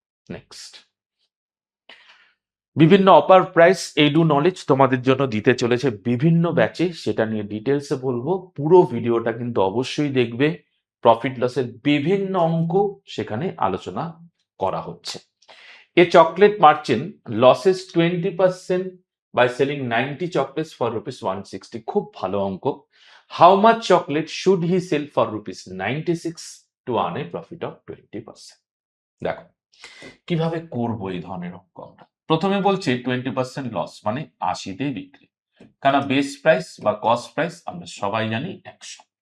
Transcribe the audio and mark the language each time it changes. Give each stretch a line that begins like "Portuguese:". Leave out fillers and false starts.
Bangla: Next, বিভিন্ন offer price edu knowledge তোমাদের জন্য দিতে চলেছে বিভিন্ন ব্যাচে, সেটা নিয়ে ডিটেলসে বলবো। পুরো ভিডিওটা কিন্তু অবশ্যই দেখবে। প্রফিট লসের বিভিন্ন অঙ্ক সেখানে আলোচনা করা হচ্ছে।
English: A chocolate merchant loses 20% by selling 90 chocolates for rupees 160.
Bangla: খুব ভালো অঙ্ক।
English: How much chocolate should he sell for rupees 96 to earn a profit of 20%?
Bangla: দেখো কিভাবে করবো এই ধরনের অঙ্ক আমরা। প্রথমে বলছে 20% লস মানে 80-তে বিক্রি, কারণ বেস প্রাইস বা কস্ট প্রাইস আমরা সবাই জানি 100।